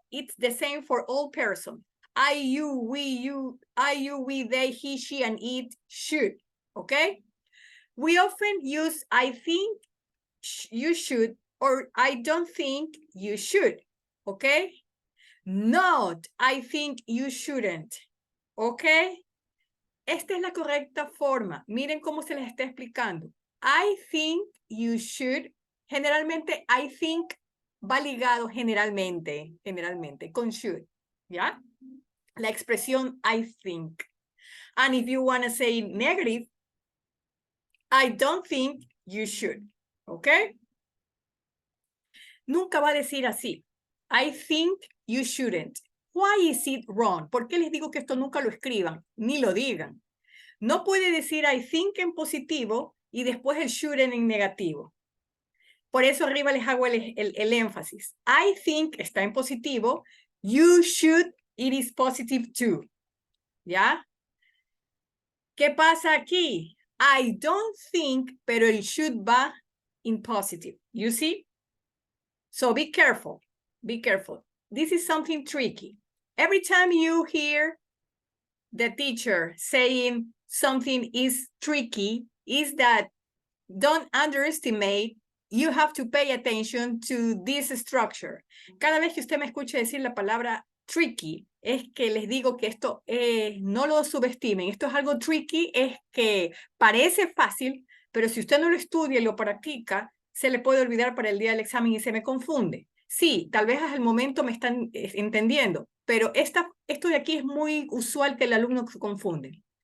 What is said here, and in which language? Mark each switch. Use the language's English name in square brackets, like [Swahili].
[English] It's the same for all persons. I, you, we, they, he, she, and it should, okay? We often use I think you should, or I don't think you should, okay? Not I think you shouldn't, okay? [Spanish] Esta es la correcta forma. Miren cómo se les está explicando. [English] I think you should. [Spanish] Generalmente, I think va ligado generalmente con should. ¿Ya? La expresión I think. [English] And if you want to say negative, I don't think you should. [Spanish] ¿Ok? Nunca va a decir así. [English] I think you shouldn't. Why is it wrong? [Spanish] ¿Por qué les digo que esto nunca lo escriban? Ni lo digan. No puede decir I think en positivo y después el shouldn't en negativo. Por eso arriba les hago el énfasis. I think está en positivo. [English] You should, it is positive too. [Spanish] ¿Ya? ¿Qué pasa aquí? [English] I don't think, [Spanish] pero el should va [English] in positive. You see? So be careful. Be careful. This is something tricky. Every time you hear the teacher saying something is tricky, is that don't underestimate, you have to pay attention to this structure. [Spanish] Cada vez que usted me escuche decir la palabra tricky, es que les digo que esto no lo subestimen. Esto es algo tricky, es que parece fácil, pero si usted no lo estudia y lo practica, se le puede olvidar para el día del examen y se me confunde. Sí, tal vez hasta el momento me están entendiendo, pero esto de aquí es muy usual que el alumno se confunde.